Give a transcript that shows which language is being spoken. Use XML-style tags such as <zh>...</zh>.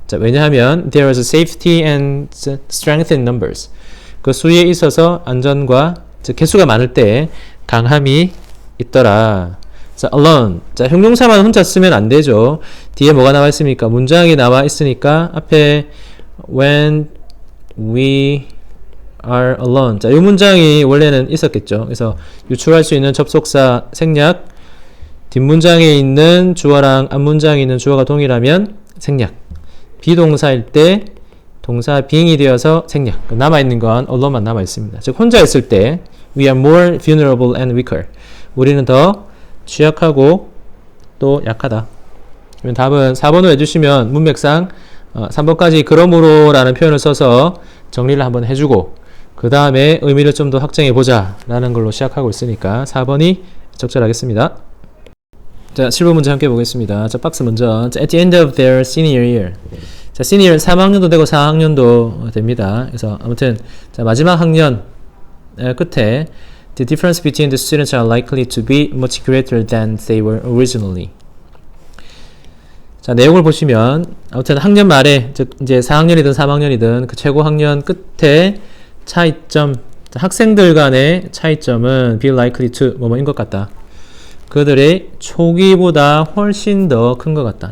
<ko>자, 왜냐하면</ko> <en>there is a safety and strength in numbers.</en> <ko>그 수에 있어서 안전과 즉 개수가 많을 때 강함이 있더라.</ko> <en>자, alone.</en> <ko>자, 형용사만 혼자 쓰면 안 되죠. 뒤에 뭐가 나와 있습니까? 문장이 나와 있으니까 앞에</ko> <en>when we are alone.</en> <ko>자, 이 문장이 원래는 있었겠죠. 그래서 유출할 수 있는 접속사 생략 뒷문장에 있는 주어랑 앞문장에 있는 주어가 동일하면 생략. 비동사일 때 동사 being이 되어서 생략. 남아있는 건 allone만 남아있습니다. 즉 혼자 있을 때</ko> <en>we are more vulnerable and weaker.</en> <ko>우리는 더 취약하고 또 약하다. 그러면 답은 4번으로 해주시면 문맥상 3번까지 그러므로 라는 표현을 써서 정리를 한번 해주고 그 다음에 의미를 좀 더 확정해보자 라는 걸로 시작하고 있으니까 4번이 적절하겠습니다. 자, 7번 문제 함께 보겠습니다. 자, 박스 먼저.</ko> <en>자, at the end of their senior year.</en> <ko>자, senior 3학년도 되고 4학년도 됩니다. 그래서 아무튼 자, 마지막 학년 끝에</ko> <en>the difference between the students are likely to be much greater than they were originally.</en> <ko>자, 내용을 보시면 아무튼 학년 말에 즉 이제 4학년이든 3학년이든 그 최고 학년 끝에 차이점, 학생들 간의 차이점은</ko> <en>be likely to</en> <ko>뭐뭐인 것 같다. 그들의 초기보다 훨씬 더 큰 것 같다.</ko>